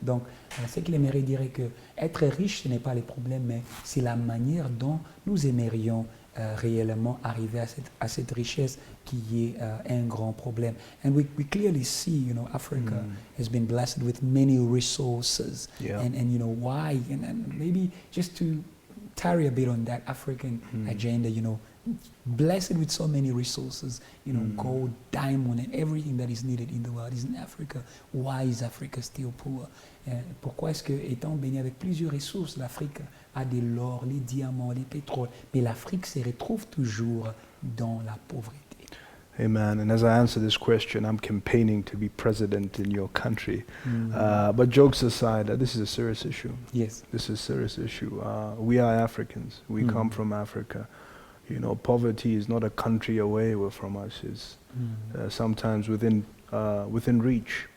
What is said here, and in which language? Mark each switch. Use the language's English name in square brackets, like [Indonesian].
[French] Donc, ce qu'il aimerait dire est que être riche, ce n'est pas le problème, mais c'est la manière dont nous aimerions réellement arriver à cette richesse qui est un grand problème. [English] And we clearly see, Africa has been blessed with many resources. Yeah. And why? And maybe just to tarry a bit on that African agenda, blessed with so many resources, gold, diamond, and everything that is needed in the world is in Africa. Why is Africa still poor? [French] Pourquoi est-ce que, étant béni avec plusieurs ressources, l'Afrique a de l'or, les diamants, les pétroles, mais l'Afrique se retrouve toujours dans la pauvreté? [English] Amen. And as I answer this question, I'm campaigning to be president in your country. But jokes aside, this is a serious issue. Yes. This is a serious issue. We are Africans. We come from Africa. Poverty is not a country away from us. It's sometimes within reach.